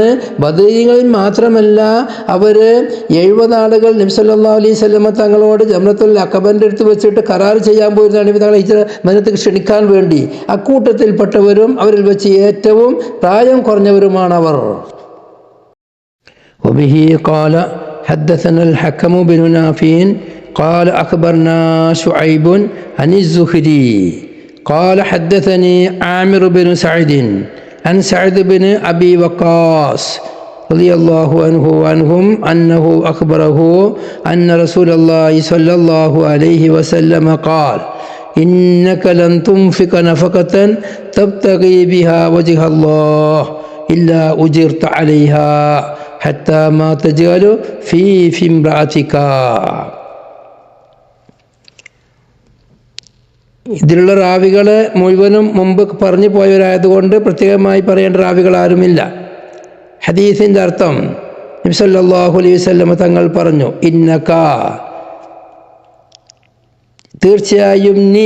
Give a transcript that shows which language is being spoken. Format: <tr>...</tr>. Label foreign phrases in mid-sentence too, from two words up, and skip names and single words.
<ml>ബദരീങ്ങളിൽ മാത്രമല്ല, അവർ 70 ആളുകൾ നബി</ml> <ar>صلى الله عليه وسلم</ar> <ml>തങ്ങളോട് ജംറത്തുൽ അഖബൻ്റെ അടുത്ത് വെച്ചിട്ട് കരാർ ചെയ്യാൻ പോയിരുന്നാണ് നബി തങ്ങളെ ഹിജ്റ മദീനത്തേക്ക് ക്ഷണിക്കാൻ വേണ്ടി. അക്കൂട്ടത്തിൽപ്പെട്ടവരും അവരിൽ വെച്ച് ഏറ്റവും പ്രായം കുറഞ്ഞവരുമാണ് അവർ.</ml> <ar>وبه قال حدثنا الحكم بن نافع قال أخبرنا شعيب عن الزهري قال حدثني عامر بن سعد عن سعد بن أبي وقاص رضي الله عنه وعنهم أنه أخبره أن رسول الله صلى الله عليه وسلم قال إنك لن تنفق نفقة تبتغي بها وجه الله إلا أجرت عليها حتى ما تجعل في امرأتك.</ar> <ml>ഇതിലുള്ള റാവികൾ മുഴുവനും മുമ്പ് പറഞ്ഞു പോയവരായതുകൊണ്ട് പ്രത്യേകമായി പറയേണ്ട റാവികൾ ആരുമില്ല. ഹദീസിൻ്റെ അർത്ഥം നബി</ml> <ar>صلى الله عليه وسلم</ar> <ml>തങ്ങൾ പറഞ്ഞു, ഇന്നക തീർച്ചയായും നീ.</ml>